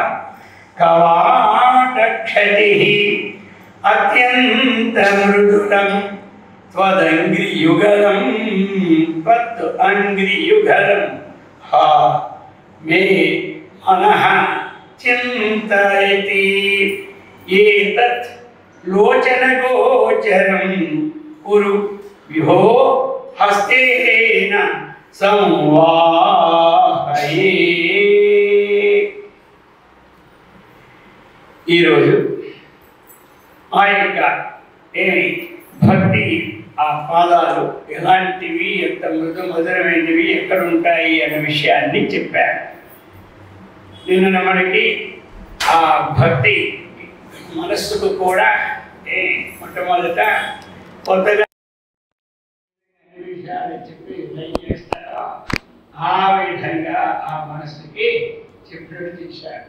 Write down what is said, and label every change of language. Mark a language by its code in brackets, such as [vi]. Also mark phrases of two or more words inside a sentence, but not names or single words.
[sa] कवाटक्षतिः अत्यंत मृदुलं त्वदंग्रियुगलं त्वत् अंग्रियुगलं हा मे मनः चिन्तयति एतत् लोचनगोचरं कुरु विभो हस्तेन संवाहये। [te] ఈ రోజు ఆ యొక్క భక్తి ఆ పాదాలు ఎలాంటివి, ఎంత మృదు మధురమైనవి, ఎక్కడ ఉంటాయి అనే విషయాన్ని చెప్పారు. నిన్న మనకి ఆ భక్తి మనస్సుకు కూడా మొట్టమొదట కొత్తగా విషయాలు చెప్పి చేస్తారో ఆ విధంగా ఆ మనస్సుకి చెప్పినట్టు చేశారు.